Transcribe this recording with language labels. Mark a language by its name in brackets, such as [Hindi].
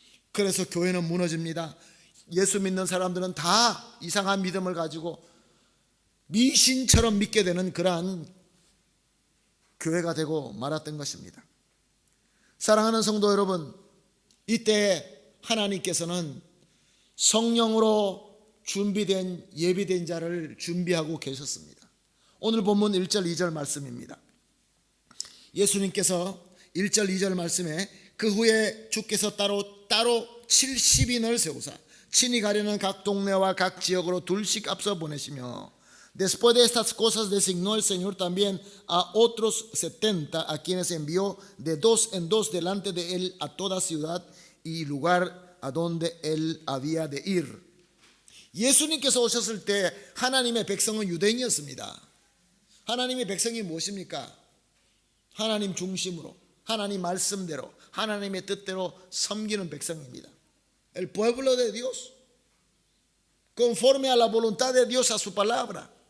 [Korean] 그래서 교회는 무너집니다. 예수 믿는 사람들은 다 이상한 믿음을 가지고 미신처럼 믿게 되는 그러한 교회가 되고 말았던 것입니다. 사랑하는 성도 여러분, 이때 하나님께서는 성령으로 준비된 예비된 자를 준비하고 계셨습니다. 오늘 본문 1절 2절 말씀입니다. 예수님께서 1절 2절 말씀에 그 후에 주께서 따로 70인을 세우사 친히 가려는 각 동네와 각 지역으로 둘씩 앞서 보내시며 [Spanish] Después de estas cosas designó el Señor también a otros 70 a quienes envió de dos en dos delante de él a toda ciudad y lugar a donde él había de ir. [Korean] 예수님께서 오셨을 때 하나님의 백성은 유대인이었습니다. 하나님의 백성이 무엇입니까? 하나님 중심으로, 하나님 말씀대로, 하나님의 뜻대로 섬기는 백성입니다. [Spanish] El pueblo de Dios, conforme a la voluntad de Dios, a su palabra.